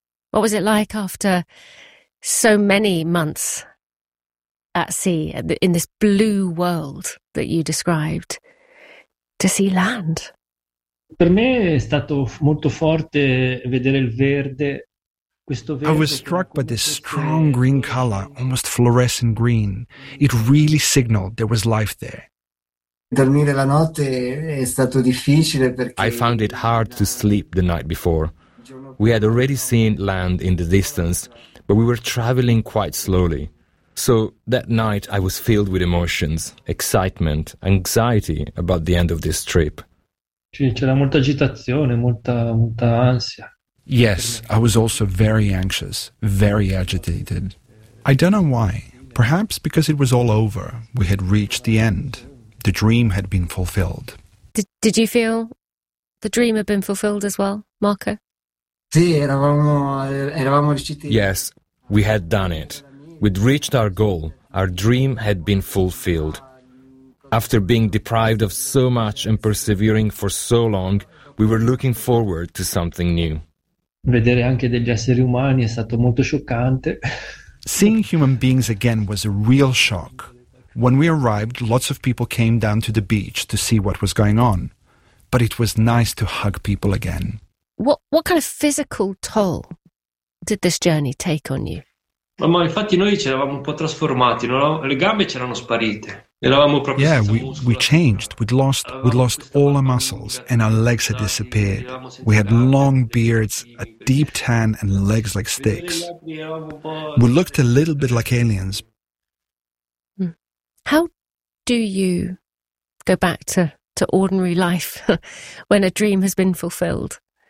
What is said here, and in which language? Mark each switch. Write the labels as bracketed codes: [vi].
[en] What was it like after so many months at sea, in this blue world that you described, to see land? I was struck by this strong green color, almost fluorescent green. It really signaled there was life there. [it] Dormire la notte è stato difficile perché... [en] I found it hard to sleep the night before. We had already seen land in the distance, but we were traveling quite slowly. So that night I was filled with emotions, excitement, anxiety about the end of this trip. [it] C'era molta agitazione, molta ansia. [en] Yes, I was also very anxious, very agitated. I don't know why. Perhaps because it was all over. We had reached the end. The dream had been fulfilled. Did you feel the dream had been fulfilled as well, Marco? [it] Sì, eravamo riusciti. [en] Yes, we had done it. We'd reached our goal. Our dream had been fulfilled. After being deprived of so much and persevering for so long, we were looking forward to something new. [it] Vedere anche degli esseri umani è stato molto scioccante. [en] Seeing human beings again was a real shock. When we arrived, lots of people came down to the beach to see what was going on. But it was nice to hug people again. What kind of physical toll did this journey take on you? [it] Ma infatti noi ci eravamo un po' trasformati, no? Le gambe c'erano sparite. Eravamo proprio [en] yeah, we changed. We'd lost all our muscles and our legs had disappeared. We had long beards, a deep tan and legs like sticks. We looked a little bit like aliens. How do you go back to ordinary life when a dream has been fulfilled?